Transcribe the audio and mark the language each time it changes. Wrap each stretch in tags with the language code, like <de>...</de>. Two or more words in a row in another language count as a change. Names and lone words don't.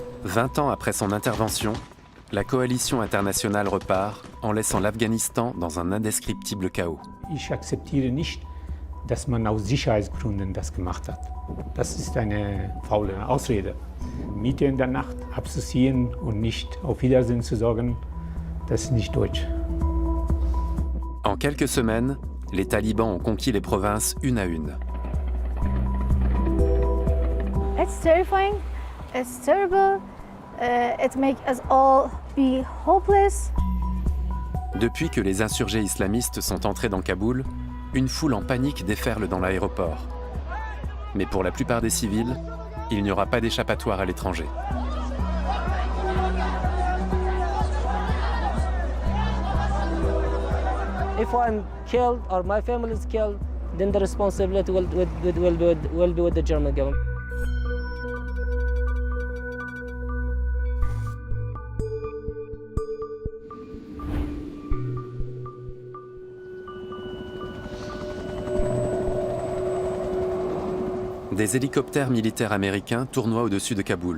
<fr>20 ans après son intervention, la coalition internationale repart en laissant l'Afghanistan dans un indescriptible chaos.</fr> <de>Ich akzeptiere nicht, dass man aus Sicherheitsgründen das gemacht hat. Das ist eine faule Ausrede. Mitte in der Nacht abzuziehen und nicht auf Wiedersehen zu sagen, das ist nicht deutsch.</de> <fr>En quelques semaines, les talibans ont conquis les provinces une à une.</fr> <en>It's terrifying, it's terrible, it makes us all be hopeless.</en> <fr>Depuis que les insurgés islamistes sont entrés dans Kaboul, une foule en panique déferle dans l'aéroport. Mais pour la plupart des civils, il n'y aura pas d'échappatoire à l'étranger.</fr> <en>If I'm killed or my family is killed, then the responsibility will be with the German government.</en> <fr>Des hélicoptères militaires américains tournoient au-dessus de Kaboul.</fr>